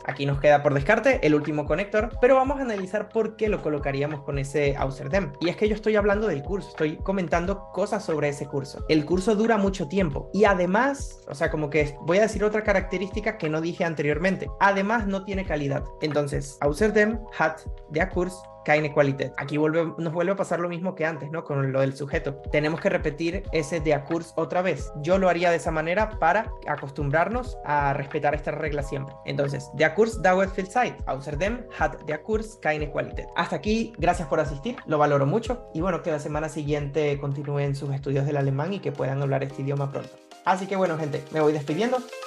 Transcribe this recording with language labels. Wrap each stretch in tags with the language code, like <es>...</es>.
<es>Aquí nos queda por descarte el último conector, pero vamos a analizar por qué lo colocaríamos con ese außerdem. Y es que yo estoy hablando del curso, estoy comentando cosas sobre ese curso. El curso dura mucho tiempo y además, o sea, como que voy a decir otra característica que no dije anteriormente. Además, no tiene calidad.</es> <de>Entonces, außerdem hat der Kurs keine Qualität.</de> <es>Aquí nos vuelve a pasar lo mismo que antes, ¿no? Con lo del sujeto. Tenemos que repetir ese der Kurs otra vez. Yo lo haría de esa manera para acostumbrarnos a respetar esta regla siempre.</es> <de>Entonces, der Kurs dauert viel Zeit. Außerdem hat der Kurs keine Qualität.</de> <es>Hasta aquí, gracias por asistir. Lo valoro mucho. Y bueno, que la semana siguiente continúen sus estudios del alemán y que puedan hablar este idioma pronto. Así que bueno, gente, me voy despidiendo.</es>